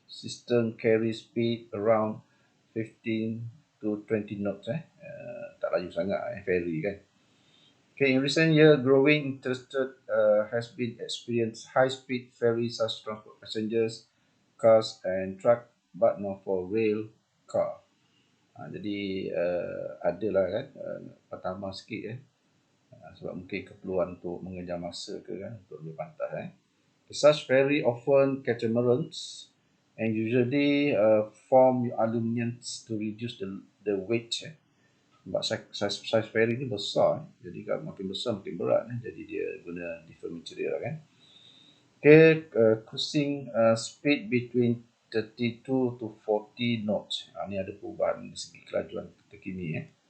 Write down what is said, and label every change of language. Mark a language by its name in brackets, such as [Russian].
[English] System carry speed around 15 to 20 knots. [Malay] Tak laju sangat ferry kan. [English] In recent years, growing interest has been experienced high-speed ferries as transport passengers, cars and truck, but not for rail car. [Malay] Jadi adalah kan pertama sikit sebab mungkin keperluan untuk mengejar masa ke kan untuk lebih pantas. [English] Such ferry often catamarans and usually form aluminium to reduce the weight. [Malay] Sebab size ferry ni besar, jadi kalau makin besar makin berat, jadi dia guna [English] different material [Malay] kan. [English] Cruising speed between 32 to 40 knots. [Malay] Ni ada perubahan dari segi kelajuan terkini.